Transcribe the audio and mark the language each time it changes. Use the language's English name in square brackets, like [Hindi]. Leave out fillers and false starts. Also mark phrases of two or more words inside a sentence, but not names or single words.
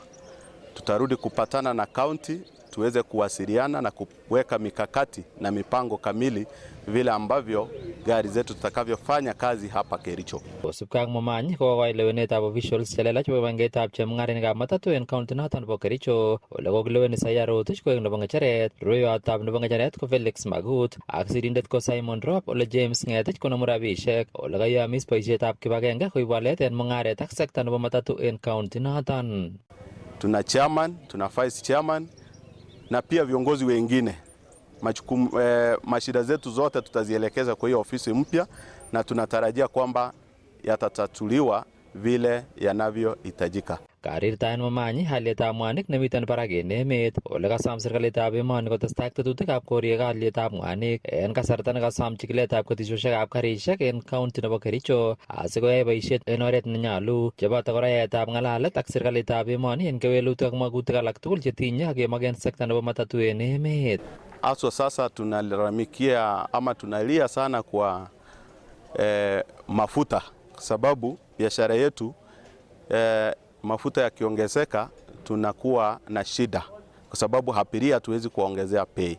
[Swahili] Tutarudi kupatana na county tuweze kuwasiliana na kuweka mikakati na mipango kamili vile ambavyo gari zetu tutakavyofanya kazi hapa Kericho. [Kalenjin] Kosubkei ak Momanyi kokokoit lewenetab officials chelelach chebo kibagengeitab chemung'arainikab matatu en county noton nebo Kericho ole kokilewen Isaiah Rotich koek nebo ng'echeret, rubeiwotab nebo ng'echeret ko Felix Magut ak sirindet ko Simon Rop ole James Ng'etich konomu rabisiek ole kayamis boisietab kibagenge koib walet en mung'aret ak sekta nebo matatu en county noton. [Swahili] Tuna chairman, tuna vice chairman na pia viongozi wengine. Mashida zetu zote tutazielekeza kwa hiyo ofisi mpya na tunatarajia kwamba yatatatuliwa vile yanavyohitajika. [Kalenjin] Karirtaen Momanyi halietab mwanik nemiten barak en emet ole kasom serikalitab emoni kotestai ak tetutikab koriek halietab mwanik en kasarta nekasom chikiletab ketisiosiekab karisiek en county nebo Kericho asikoyai boisiet en oret nenyolu cheboto kora yaetab ng'alalet ak serikalitab emoni en kewelutik ak magutik alak tugul chetinye ak kemaken sekta nebo matatu en emet. [Swahili] Aswa sasa tunalalamikia ama tunalia sana kwa mafuta sababu biashara yetu mafuta yakiongezeka tunakuwa na shida kwa sababu abiria hatuwezi kuongezea bei.